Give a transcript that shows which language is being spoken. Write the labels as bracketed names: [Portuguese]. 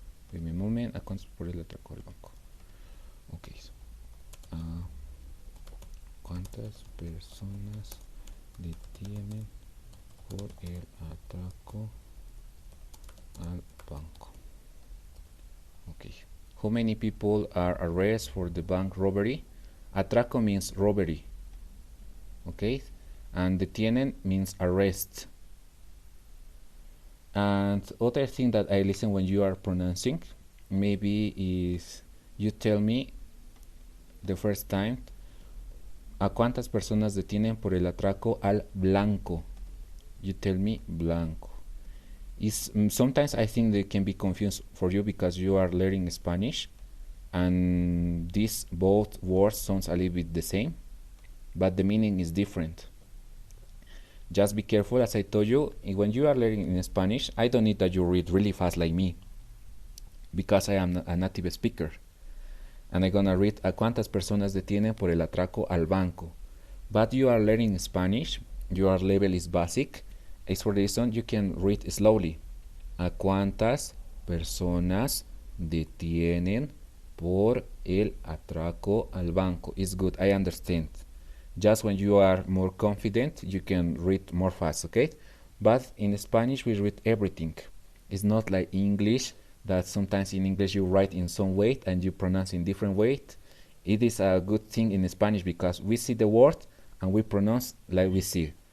[English] Give me a moment. [Spanish] ¿A cuántas por el atraco al banco? Okay. ¿Cuántas personas detienen por el atraco al banco? [English] Okay. How many people are arrested for the bank robbery? Atraco means robbery. Okay, and detienen means arrest. And other thing that I listen when you are pronouncing maybe is you tell me the first time [Spanish] a cuántas personas detienen por el atraco al blanco. [English] You tell me blanco. Sometimes I think they can be confused for you because you are learning Spanish and these both words sounds a little bit the same, but the meaning is different. Just be careful, as I told you, when you are learning in Spanish, I don't need that you read really fast like me, because I am a native speaker. And I'm gonna read [Spanish] a cuántas personas detienen por el atraco al banco. [English] But you are learning Spanish, your level is basic, it's for the reason you can read slowly. [Spanish] A cuántas personas detienen por el atraco al banco. [English] It's good, I understand. Just when you are more confident, you can read more fast, okay? But in Spanish, we read everything. It's not like English, that sometimes in English you write in some way and you pronounce in different way. It is a good thing in Spanish because we see the word and we pronounce like we see.